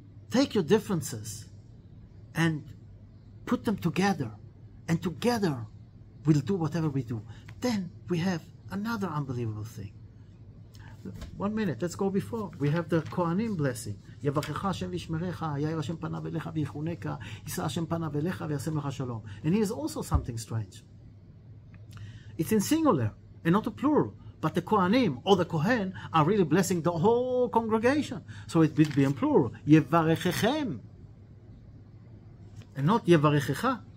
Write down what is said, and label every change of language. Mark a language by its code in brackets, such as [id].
[en] Take your differences and put them together. And together we'll do whatever we do. Then we have another unbelievable thing. 1 minute, let's go before. We have the Kohanim blessing. [he] יברכך השם וישמרך, יאיר השם פניו אליך ויחונקה, יישא השם פניו אליך וישם לך שלום. [en] And here is also something strange. It's in singular and not a plural. But the Kohanim or the Kohen are really blessing the whole congregation. So it would be in plural. יברככם. And not יברכך.